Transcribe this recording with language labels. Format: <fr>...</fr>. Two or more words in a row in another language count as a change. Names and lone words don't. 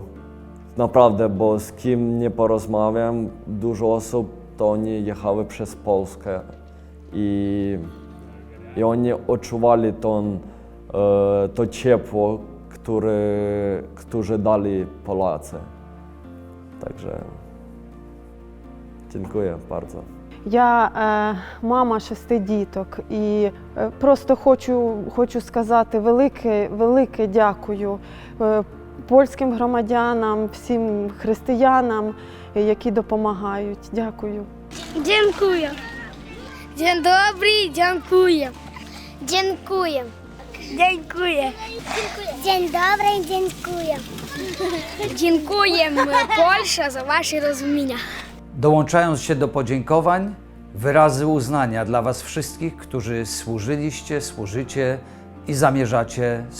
<pl>Naprawdę, bo z kim nie porozmawiam, dużo osób to oni jechały przez Polskę i oni odczuwali to ciepło, które dali Polacy. Także dziękuję bardzo.</pl> <uk>Я мама 6 діток і просто хочу сказати велике дякую польським громадянам, всім християнам, які допомагають. Дякую.</uk> <pl>Dziękuję. Dzień dobry, dziękuję. Dziękuję. Dziękuję. Dzień dobry, dziękuję. Dziękuję Polsce za wasze rozumienie. Dołączając się do podziękowań, wyrazy uznania dla Was wszystkich, którzy służyliście, służycie i zamierzacie służyć dalej.</pl>